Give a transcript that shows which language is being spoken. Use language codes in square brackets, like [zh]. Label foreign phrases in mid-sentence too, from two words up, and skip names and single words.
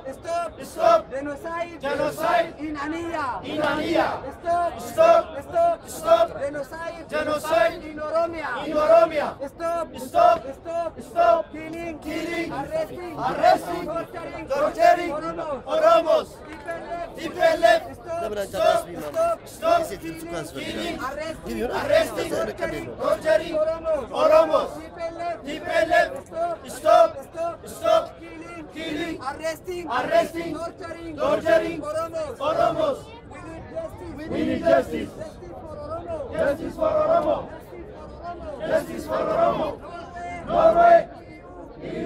[en] Stop. Stop. Genocide. Genocide. In Ania. In Ania. Stop. Stop. Stop. Stop. Genocide. Genocide. In Oromia. In Oromia. Stop. Stop. Stop. Stop. Killing. Killing. Arresting. Arresting. Torturing. Torturing. Oromos. Oromos. TPLF. TPLF. Stop. Stop. Stop. Killing. Arresting. Arresting. Torturing. Torturing. Oromos. Oromos. TPLF. TPLF. Stop. Stop. Stop. Stop. Killing. Killing. Arresting. Arresting. Torturing. Torturing. Oromos. Oromos. We need justice. We need justice. Justice for Oromo. Justice for Oromo. Justice for Oromo. Justice for Oromo. Norway. Norway. EU.